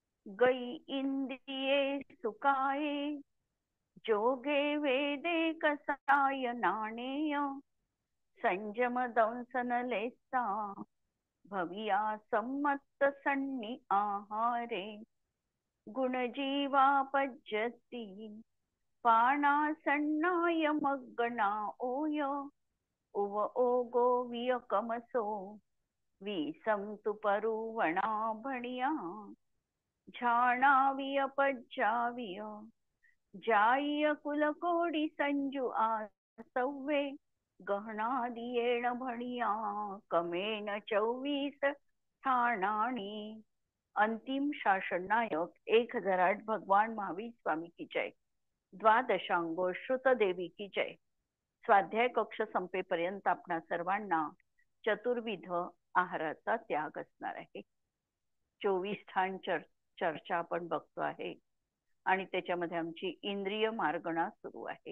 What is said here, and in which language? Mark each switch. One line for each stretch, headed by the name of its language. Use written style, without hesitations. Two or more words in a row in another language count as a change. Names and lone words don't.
Prakrit languages: गई इंद्रिये सुखाये, जोगे वेदे कसाय नाणेय, संयम दंसन लेसा, भविया सम्मत सन्नी आहारे, गुणजीवापज्यति पाणासन्नाय मग्गना ओय, उव ओगो वियकमसो विसंतु परुवणा भणिया, झाणावियपज्जाविय जाय कुलकोडी संजू आसव्वे, गहनादियेण भणिया कमेन 24 ठाणाणी।
Hindi: अंतिम शासन नायक 1008 भगवान महावीर स्वामी की जय। द्वादशांगो श्रुत देवी की जय।
Marathi: स्वाध्याय कक्ष संपेपर्यंत आपणा सर्वांना चतुर्विध आहाराचा त्याग असणार आहे। 24 ठाण चर्चा आपण बघतो आहे आणि त्याच्यामध्ये आमची इंद्रिय मार्गणा सुरू आहे।